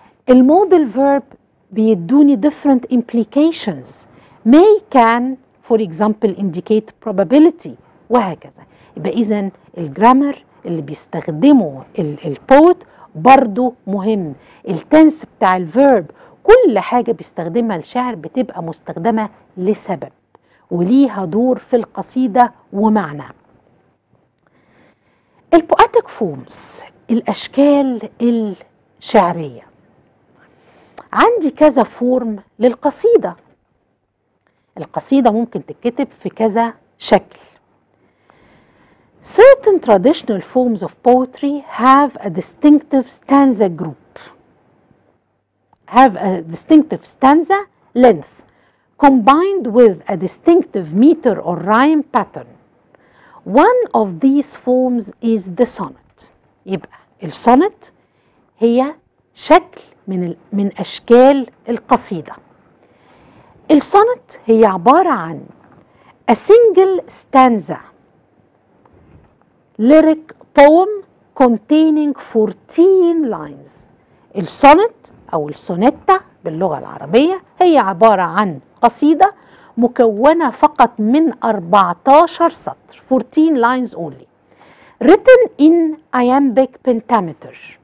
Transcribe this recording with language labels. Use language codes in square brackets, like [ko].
[ar] المودal verb بيدوني [en] different implications. May can for example indicate probability [ar] وهكذا. يبقى إذن الجرامر اللي بيستخدمه البوت برضو مهم. التنس بتاع الفيرب، كل حاجة بيستخدمها الشاعر بتبقى مستخدمة لسبب وليها دور في القصيدة ومعنى. البواتيك فورمز، الأشكال الشعرية. عندي كذا فورم للقصيدة. القصيدة ممكن تتكتب في كذا شكل. [en] Certain traditional forms of poetry have a distinctive stanza group, have a distinctive stanza length combined with a distinctive meter or rhyme pattern. One of these forms is the sonnet. [ar] يبقى السونت هي شكل من أشكال القصيدة. السونت هي عبارة عن [en] a single stanza lyric poem containing 14 lines. [ar] السونت أو السونيتا باللغة العربية هي عبارة عن قصيدة مكونة فقط من 14 سطر، [en] 14 lines only, written in iambic pentameter.